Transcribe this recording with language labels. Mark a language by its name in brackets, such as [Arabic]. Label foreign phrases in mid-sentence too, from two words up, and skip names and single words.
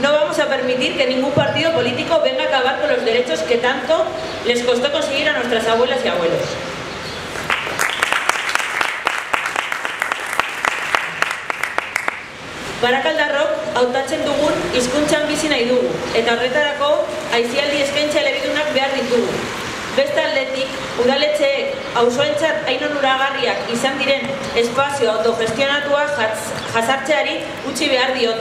[Spanish] vamos a permitir que ningún partido político venga a acabar con los derechos que tanto les costó conseguir a nuestras abuelas y abuelos. [Basque] Barakaldarrok hautatzen dugun hizkuntzan bizi nahi dugu, eta horretarako aisialdi eskaintza elebidunak behar ditugu. Beste aldetik, udaletxeek auzoentzat hain onuragarriak izan diren espazio autogestionatua jasartzeari utzi behar diote.